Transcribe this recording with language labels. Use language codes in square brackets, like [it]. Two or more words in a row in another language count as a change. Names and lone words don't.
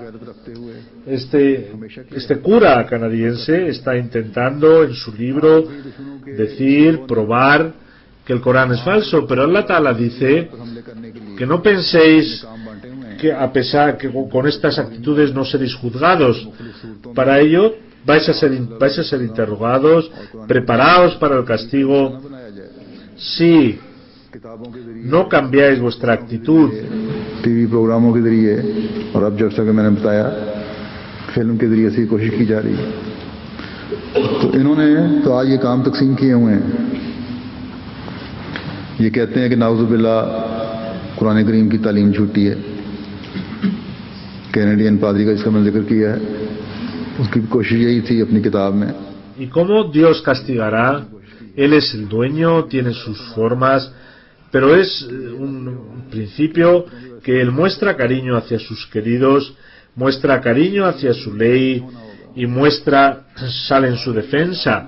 [es] Este cura canadiense está intentando en su libro probar que el Corán es falso, pero [ar] الله تعالى [es] dice que no penséis que a pesar que con estas actitudes no seréis juzgados. Para ello vais a ser interrogados, preparaos para el castigo si no cambiáis vuestra actitud. [ur] ٹی وی پروگراموں کے ذریعے اور اب جیسا کہ میں نے بتایا فلم کے ذریعے سے کوشش کی جا رہی ہے، تو انہوں نے تو آج یہ کام تقسیم کیے ہوئے ہیں. یہ کہتے ہیں کہ نعوذباللہ قرآن کریم کی تعلیم جھوٹی ہے. کینیڈین پادری کا اس کا میں نے ذکر کیا ہے، اس کی کوشش یہی تھی اپنی کتاب میں. [es] ¿Y cómo Dios castigará? Él es el dueño, tiene sus formas, pero es un principio que Él muestra cariño hacia sus queridos, muestra cariño hacia su ley y sale en su defensa.